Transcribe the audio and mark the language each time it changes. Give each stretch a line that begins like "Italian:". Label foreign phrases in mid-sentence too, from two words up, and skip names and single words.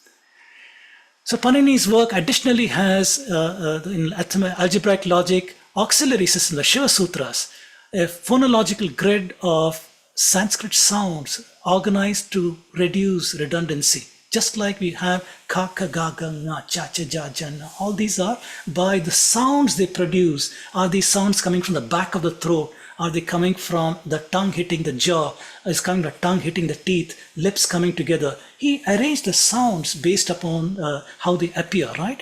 English: So Panini's work additionally has, in algebraic logic, auxiliary system, the Shiva Sutras, a phonological grid of Sanskrit sounds organized to reduce redundancy. Just like we have
Sanskrit: ka, ka, ga, ga, nga, cha, cha, ja, jan.
English: All these are by the sounds they produce. Are these sounds coming from the back of the throat? Are they coming from the tongue hitting the jaw? Is coming the tongue hitting the teeth? Lips coming together? He arranged the sounds based upon how they appear, right?